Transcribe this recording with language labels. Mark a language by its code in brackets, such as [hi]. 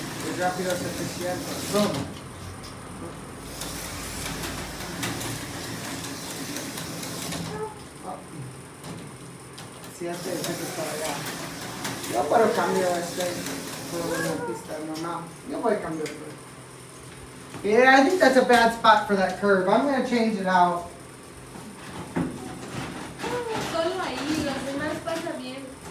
[es] Es rápido suficiente. Zoom. Si este es para allá. Yo puedo cambiar por una pista normal. Yo voy a cambiar. [en] Yeah, I think that's a bad spot for that curve. I'm going to change it out. [es] Solo ahí, los demás pasa bien.